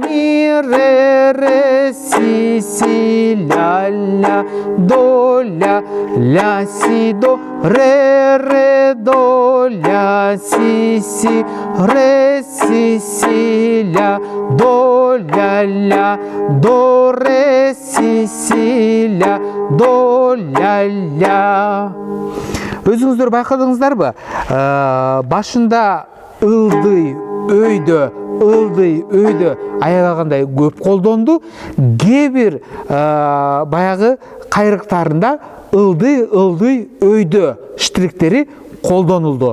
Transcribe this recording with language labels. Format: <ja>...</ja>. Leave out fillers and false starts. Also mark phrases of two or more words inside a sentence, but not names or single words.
<ky>ми, ре, си, ля, до, ля, си, до, ре, до, ля, си, ре, си, ля, до, до, ре, си, ля, до, ля. Өзүңүздөр байкадыңыздарбы? Башында ылдый, өйдө аябагандай көп колдонду. Кээ бир баягы кайрыктарында ылдый, өйдө штриктери колдонулду.</ky>